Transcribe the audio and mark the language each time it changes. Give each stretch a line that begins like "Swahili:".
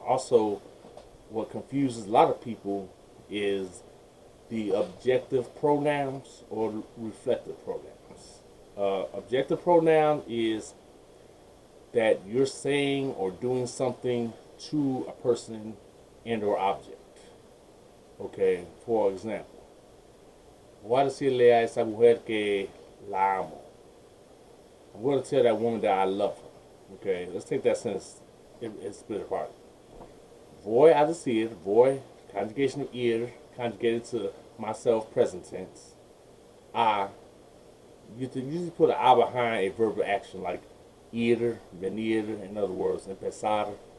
English: Also, what confuses a lot of people is the objective pronouns or the reflective pronouns. Objective pronoun is that you're saying or doing something to a person and or object. Okay, for example,
Spanish: voy a decirle a esa mujer que la amo.
English: I'm going to tell that woman that I love her. Okay, let's take that sentence and split it apart.
Spanish: Voy a decir, voy,
English: conjugation of ir, conjugated to myself, present tense. You usually put an a behind a verbal action like ir, venir, in other words, empezar.